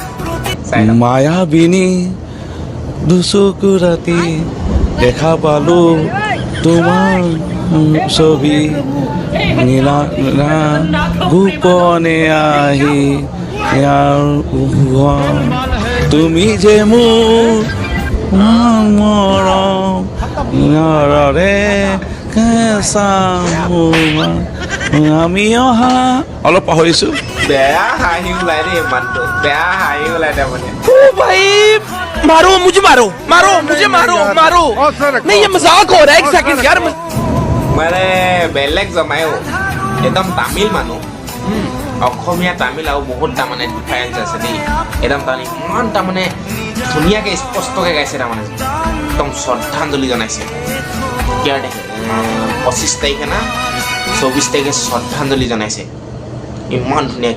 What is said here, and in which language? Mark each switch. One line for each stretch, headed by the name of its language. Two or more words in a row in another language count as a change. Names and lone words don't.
Assamese: মায়াবিনী দুচকু ৰাতি দেখা পালো তোমাৰ ছবি নীলা গোপনে আহি তুমি যে মোৰ মৰমৰে কেঁচা আমি অহা অলপ পাহৰিছো। বেয়া হাঁহি ওলাই দেই মানুহটো, বেয়া হাঁহি ওলাই তাৰমানে।
Hindi: भाई मारो मुझे मारो मारो मुझे मारो मारो नहीं ये मजाक हो रहा है एक सेकंड यार
Assamese: মানে বেলেগ জমাই একদম তামিল মানুহ। অসমীয়া তামিল আৰু বহুত ডিফাৰেঞ্চ আছে দেই। একদম ইমান ধুনীয়াকে স্পষ্টকে গাইছে তাৰমানে। একদম শ্ৰদ্ধাঞ্জলি জনাইছে। 25 তাৰিখে না 24 তাৰিখে শ্ৰদ্ধাঞ্জলি জনাইছে ইমান ধুনীয়াকে।